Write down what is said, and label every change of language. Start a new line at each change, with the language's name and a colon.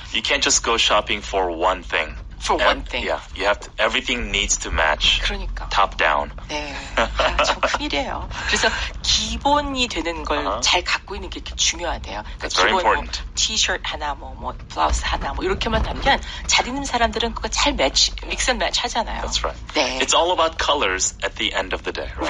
English: You can't just go shopping for one thing. For one thing. Yeah, everything needs to match.
Korean: 그러니까.
English: Top down.
Korean: 네. 참 큰일이에요. 그래서 기본이 되는 걸 잘 갖고 있는 게 이렇게 중요하대요. 그러니까
English: That's very
Korean: 기본
English: important.
Korean: 티셔츠 하나, 블라우스 하나, 이렇게만 하면 잘 입는 사람들은 그거 잘 믹스 앤 매치 하잖아요.
English: That's right.
Korean: 네.
English: It's all about colors at the end of the day, right?